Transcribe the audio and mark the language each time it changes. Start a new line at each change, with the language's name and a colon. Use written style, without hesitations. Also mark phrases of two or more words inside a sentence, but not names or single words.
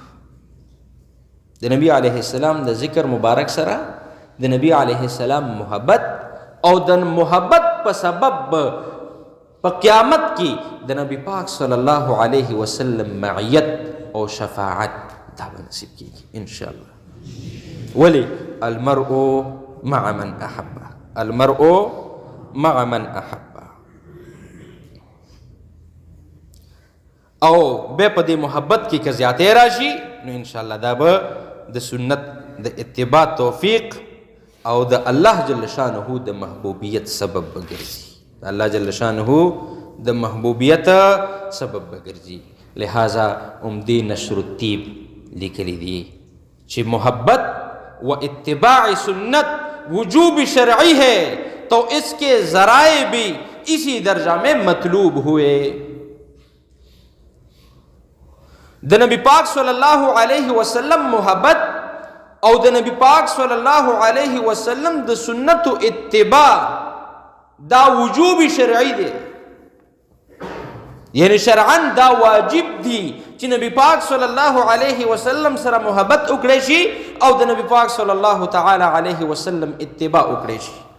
Pashto: د نبی علیه السلام د ذکر مبارک سره د نبی علیه السلام محبت، او د محبت په سبب په قیامت کې د نبی پاک صلی الله علیه وسلم معیت او شفاعت دا به نصیب کیږي
Arabic: ان شاء الله. ولی المرء مع من احب، المرء مع من احب.
Pashto: او بیا په دې محبت کې که زیاتې راشي نو
Arabic: ان شاء الله
Pashto: دا به د سنت د اتباع توفیق او د الله جل شانه د محبوبیت سبب بګرځي. الله جل شانه د محبوبیت سبب بګرځي. لہذا عمدی نشر الطیب لیکلی دی چې
Urdu: محبت و اتباع سنت وجوب شرعی ہے تو اس کے ذرائع بھی اسی درجہ میں مطلوب ہوئے.
Pashto: د نبی پاک صلی اللہ علیہ وسلم محبت او د نبی پاک صلی اللہ علیہ وسلم د سنت و اتباع دا وجوب شرعی دے. یعنی شرعن دا واجب دی چې نبی پاک صلی الله علیه وسلم سره محبت وکړي شي او د نبی پاک صلی الله تعالی علیه وسلم اتباع وکړي شي.